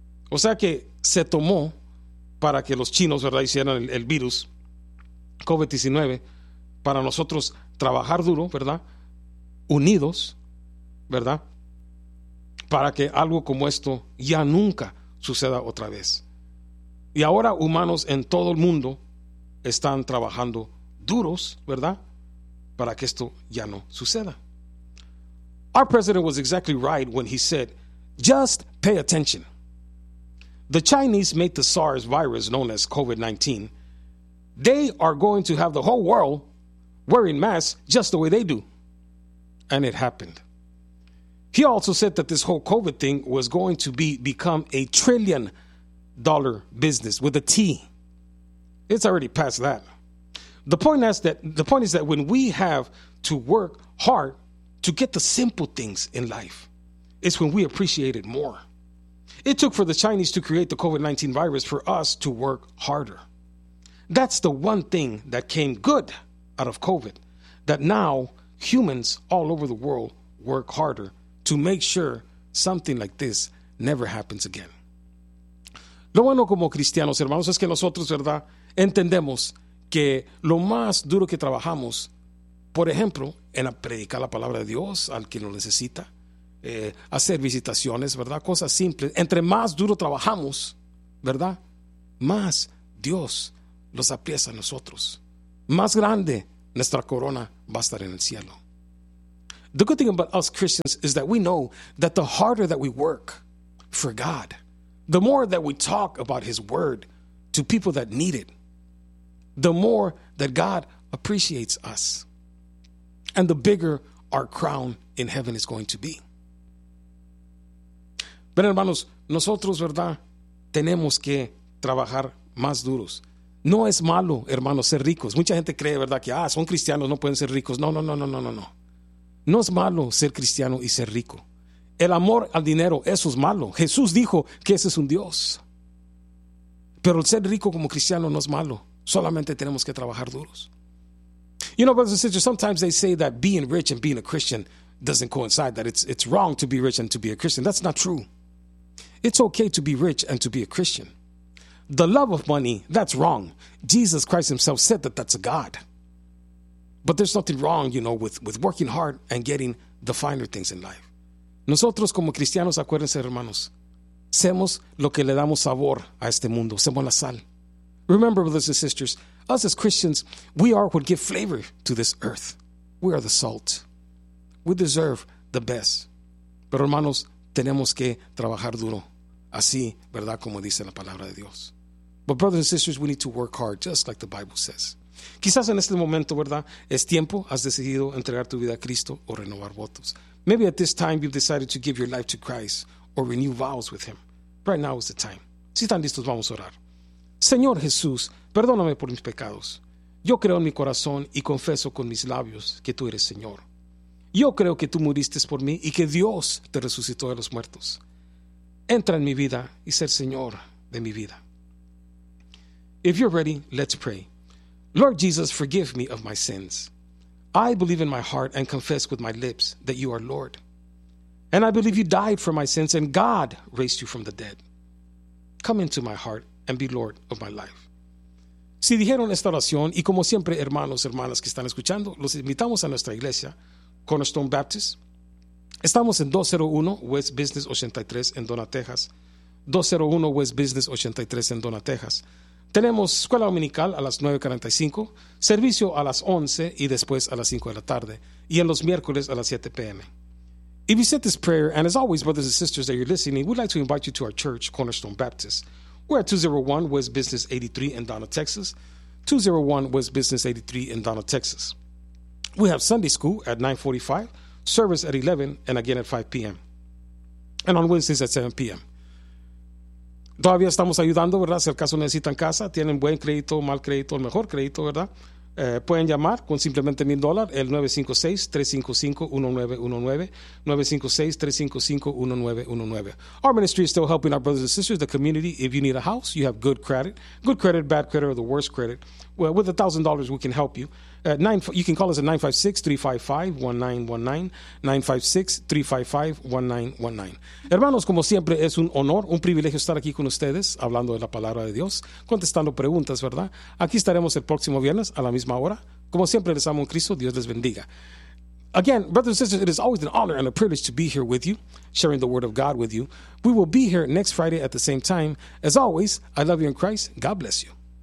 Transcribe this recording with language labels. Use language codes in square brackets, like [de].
[es] O sea, que se tomó para que los chinos, ¿verdad?, hicieran el virus COVID-19, para nosotros trabajar duro, ¿verdad?, unidos, ¿verdad?, para que algo como esto ya nunca suceda otra vez. Y ahora humanos en todo el mundo están trabajando duros, ¿verdad?, para que esto ya no suceda. [en] Our president was exactly right when he said, just pay attention. The Chinese made the SARS virus known as COVID-19. They are going to have the whole world wearing masks just the way they do. And it happened. He also said that this whole COVID thing was going to become a $1 trillion business with a T. It's already past that. The point is that when we have to work hard to get the simple things in life, it's when we appreciate it more. It took for the Chinese to create the COVID-19 virus for us to work harder. That's the one thing that came good out of COVID, that now humans all over the world work harder to make sure something like this never happens again. [es] Lo bueno como cristianos, hermanos, es que nosotros, ¿verdad?, entendemos que lo más duro que trabajamos, por ejemplo, en predicar la palabra de Dios al que lo necesita, hacer visitaciones, ¿verdad?, cosas simples. Entre más duro trabajamos, ¿verdad?, más Dios los aprecia a nosotros. Más grande nuestra corona va a estar en el cielo. [en] The good thing about us Christians is that we know that the harder that we work for God, the more that we talk about His word to people that need it, the more that God appreciates us, and the bigger our crown in heaven is going to be. [es] Pero hermanos, nosotros, ¿verdad?, tenemos que trabajar más duros. No es malo, hermanos, ser ricos. Mucha gente cree, ¿verdad?, que son cristianos, no pueden ser ricos. No. No es malo ser cristiano y ser rico. El amor al dinero, eso es malo. Jesús dijo que ese es un Dios. Pero el ser rico como cristiano no es malo. Solamente tenemos que trabajar duros. [en] You know, brothers and sisters, sometimes they say that being rich and being a Christian doesn't coincide, that it's wrong to be rich and to be a Christian. That's not true. It's okay to be rich and to be a Christian. The love of money, that's wrong. Jesus Christ himself said that that's a God. But there's nothing wrong, you know, with working hard and getting the finer things in life. [es] Nosotros como cristianos, acuérdense, hermanos, somos lo que le damos sabor a este mundo. Somos la sal. [en] Remember, brothers and sisters, us as Christians, we are what give flavor to this earth. We are the salt. We deserve the best. [es] Pero hermanos, tenemos que trabajar duro. Así, ¿verdad?, como dice la palabra de Dios. [en] But brothers and sisters, we need to work hard, just like the Bible says. [es] Quizás en este momento, ¿verdad?, es tiempo, has decidido entregar tu vida a Cristo o renovar votos. [en] Maybe at this time you've decided to give your life to Christ or renew vows with Him. Right now is the time. [es] Si están listos, vamos a orar. Señor Jesús, perdóname por mis pecados. Yo creo en mi corazón y confieso con mis labios que tú eres Señor. Yo creo que tú muriste por mí y que Dios te resucitó de los muertos. Entra en mi vida y ser Señor de mi vida. [en] If you're ready, let's pray. Lord Jesus, forgive me of my sins. I believe in my heart and confess with my lips that you are Lord. And I believe you died for my sins and God raised you from the dead. Come into my heart and be Lord of my life. [es] Si dijeron esta oración, y como siempre, hermanos, hermanas que están escuchando, los invitamos a nuestra iglesia, Cornerstone Baptist. Estamos en 201 West Business 83 en Donna, Texas. 201 West Business 83 en Donna, Texas. Tenemos escuela dominical a las 9:45, servicio a las 11 y después a las 5 de la tarde, y en los miércoles a las 7 p.m. [en] If you said this prayer, and as always, brothers and sisters that you're listening, we'd like to invite you to our church, Cornerstone Baptist. We're at 201 West Business 83 in Donna, Texas. 201 West Business 83 in Donna, Texas. We have Sunday school at 9:45, service at 11, and again at 5 p.m. And on Wednesdays at 7 p.m. [es] Todavía estamos ayudando, ¿verdad? Si el caso necesitan casa, tienen buen crédito, mal crédito, el mejor crédito, ¿verdad? Pueden llamar con simplemente $1,000, el 956-355-1919, 956-355-1919. [en] Our ministry is still helping our brothers and sisters, the community. If you need a house, you have good credit, bad credit, or the worst credit. Well, with $1,000, we can help you. You can call us at 956-355-1919, 956-355-1919. [es] Hermanos, como siempre, es un honor, un privilegio estar aquí con ustedes, hablando de la palabra de Dios, contestando preguntas, ¿verdad? Aquí estaremos el próximo viernes a la misma hora. Como siempre, les amo en Cristo. Dios les bendiga. [en] Again, brothers and sisters, it is always an honor and a privilege to be here with you, sharing the word of God with you. We will be here next Friday at the same time. As always, I love you in Christ. God bless you.